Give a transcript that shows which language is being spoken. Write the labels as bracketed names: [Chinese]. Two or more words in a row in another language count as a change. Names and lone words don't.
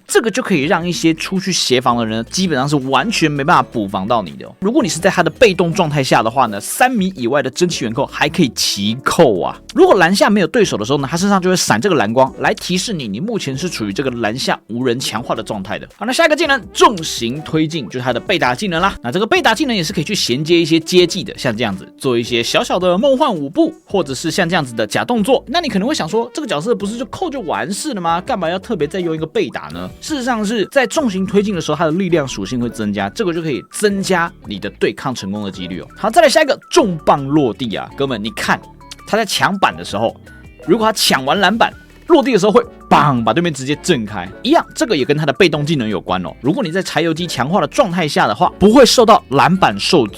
[Chinese] 這個就可以讓一些出去協防的人基本上是完全沒辦法補防到你的哦。如果你是在他的被動狀態下的話呢，3米以外的蒸汽遠扣還可以齊扣啊。如果籃下沒有對手的時候呢，他身上就會閃這個藍光來提示你，你目前是處於這個籃下無人強化的狀態的。好，那下一個技能重型推進就是它的被打技能啦。那這個被打技能也是可以去銜接一些接技的，像這樣子做一些小小的夢幻舞步，或者是像這樣子的假動作。那你可能会想說，這個角色不是就扣就完事了嗎？幹嘛要特別再用一個被打呢？事實上是在重型推進的時候，它的力量屬性會增加，這個就可以增加你的對抗成功的幾率哦。好，再來下一個重磅落地啊，哥們，你看他在搶板的時候，如果他搶完籃板落地的時候會棒把對面直接震開，一樣，這個也跟他的被動技能有關哦。如果你在柴油機強化的狀態下的話，不會受到籃板受阻。